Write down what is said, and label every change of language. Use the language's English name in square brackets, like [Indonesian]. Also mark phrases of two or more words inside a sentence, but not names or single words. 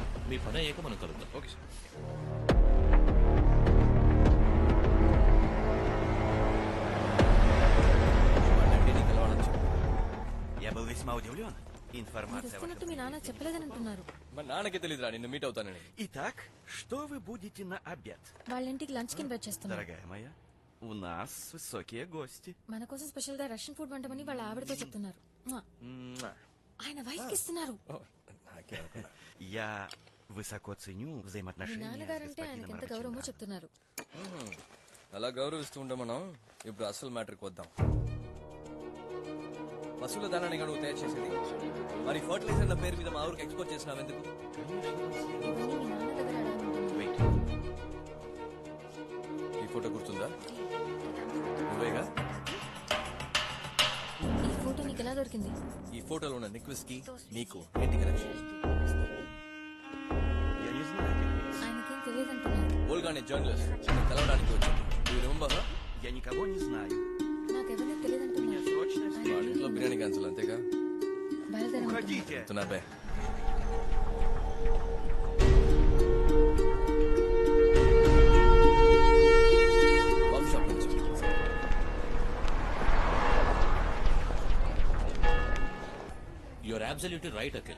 [Telugu] మీ పని అయ్యాక మనం కలుద్దాం. [English] okay sir. [Telugu] మీ నాన్న చెప్పలేదని అంటున్నారు. మా నాన్నకి తెలియదురా నిన్ను మీట్ అవుతానని. [Russian] Итак, что вы будете на обед? [Telugu] వాళ్ళ ఇంటికి లంచ్ కి ఇన్వైట్ చేస్తున్నారు. [Russian] Дорогая моя, у нас высокие гости. [Telugu] మన కోసం స్పెషల్ గా [English] Russian food [Telugu] వంటమని వాళ్ళ ఆవిడతో చెప్తున్నారు. ఆయన వైఫ్ కి ఇస్తున్నారు. [Russian] Я высоко ценю [Telugu] మీ [Russian] взаимоотношения с [Telugu] నాన్నగారంటే ఆయనకి [Russian] господином [Telugu] ఎంత గౌరవమో [Russian] Рачинаровым. [Telugu] చెప్తున్నారు. అలా గౌరవిస్తూ ఉంటాం మనం. ఇప్పుడు అసలు మ్యాటర్కి వద్దాం. పశువుల దానాన్ని నువ్వు తయారు చేసేది, మరి ఫర్టిలైజర్ల పేరు మీద మా ఊరికి ఎక్స్పోర్ట్ చేసినావు ఎందుకు? ఇవన్నీ మీ నాన్న దగ్గర అడగమంటున్నారు. [English] Wait. [Telugu] ఈ ఫోటో గుర్తుందా? నువ్వేగా? ఈ ఫోటో నీకు ఎలా దొరికింది? ఈ ఫోటోలో ఉన్న నిక్వెస్ కి నీకు ఏంటి కనెక్షన్? [Russian] Я не знаю, как есть. [Telugu] ఆయనకేం తెలియదంటున్నారు. ఓల్గానే జర్నలిస్ట్ కలవడానికి వచ్చాను. [English] You remember her? [Russian] Я никого не знаю. [Telugu] నాకెవరిని తెలియదంటున్నారు. [Russian] Срочно [Telugu] వాళ్ళ ఇంట్లో బిర్యానీ క్యాన్సిల్ అంతేగా? బయలుదేరమంటున్నారు. [Russian] Уходите. [Telugu] చెప్తున్నా బే. [English] coffee shop [Telugu] నుంచి [English] You are absolutely right Akhil.